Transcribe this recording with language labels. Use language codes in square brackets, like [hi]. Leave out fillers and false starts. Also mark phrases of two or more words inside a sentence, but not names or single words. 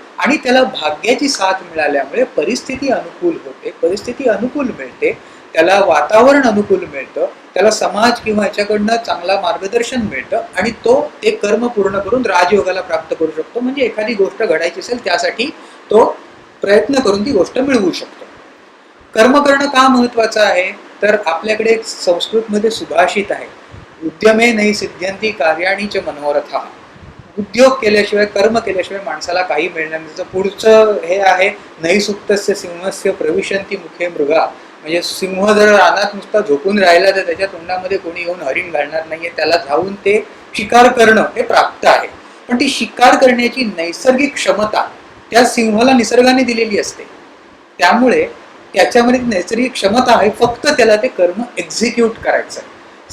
[mr] आणि त्याला भाग्याची साथ मिळाल्यामुळे परिस्थिती अनुकूल होते, परिस्थिती अनुकूल मिळते, त्याला वातावरण अनुकूल मिळतं, त्याला समाज किंवा याच्याकडनं चांगला मार्गदर्शन मिळतं आणि तो ते कर्म पूर्ण करून राजयोगाला प्राप्त करू शकतो. म्हणजे एखादी गोष्ट घडायची असेल त्यासाठी तो प्रयत्न करून ती गोष्ट मिळवू शकतो. कर्म करणं का महत्वाचं आहे, तर आपल्याकडे एक संस्कृतमध्ये सुभाषित आहे, [sa] उद्यमे नहि सिद्ध्यन्ति कार्याणि च मनोरथाः. [mr] उद्योग केल्याशिवाय, कर्म केल्याशिवाय माणसाला काही मिळणार नाही. पुढचं हे आहे, [sa] नहि सुप्तस्य सिंहस्य प्रविशन्ति मुखे मृगा. [mr] म्हणजे सिंह जर रानात नुसता झोपून राहिला तर त्याच्या तोंडामध्ये कोणी येऊन हरिण घालणार नाहीये, त्याला जाऊन ते शिकार करणं हे प्राप्त आहे. पण ती शिकार करण्याची नैसर्गिक क्षमता त्या सिंहाला निसर्गाने दिलेली असते. त्यामुळे त्याच्यामध्ये नैसर्गिक क्षमता आहे, फक्त त्याला ते कर्म एक्झिक्यूट करायचं आहे.